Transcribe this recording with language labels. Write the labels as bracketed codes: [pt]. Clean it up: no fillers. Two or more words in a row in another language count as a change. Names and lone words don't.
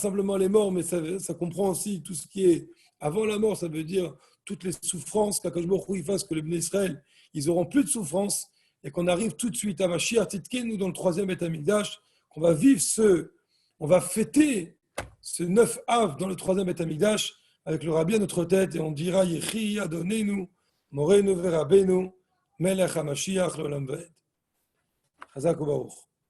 [fr] simplement les morts, mais ça comprend aussi tout ce qui est avant la mort, ça veut dire toutes les souffrances, qu' [he] הקדוש ברוך הוא [fr] fasse que les [he] בני ישראל, [fr] ils auront plus de souffrances, et qu'on arrive tout de suite à [he] משיח צדקנו, [fr] dans le 3e [he] בית המקדש, [fr] qu'on va vivre on va fêter ce 9 Av dans le 3e [he] בית המקדש, [fr] avec le Rabbi à notre tête, et on dira [he] יחי אדוננו מורנו ורבינו מלך המשיח לעולם ועד. חזק וברוך.